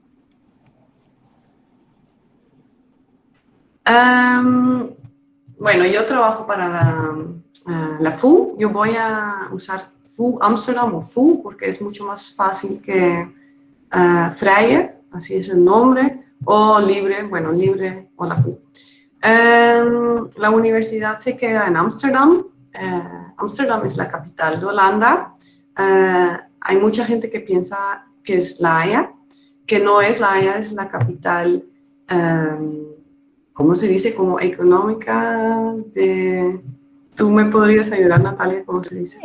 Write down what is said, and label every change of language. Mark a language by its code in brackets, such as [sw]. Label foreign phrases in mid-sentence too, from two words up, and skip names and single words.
[es] Bueno, yo trabajo para la FU. Yo voy a usar FU Amsterdam o FU porque es mucho más fácil que Vrije, así es el nombre, o Libre, bueno, Libre o la FU. La universidad se queda en Amsterdam. Amsterdam es la capital de Holanda. Hay mucha gente que piensa que es La Haya, que no es La Haya, es la capital, ¿cómo se dice? Como económica de... ¿Tú me podrías ayudar, Natalia? ¿Cómo se dice?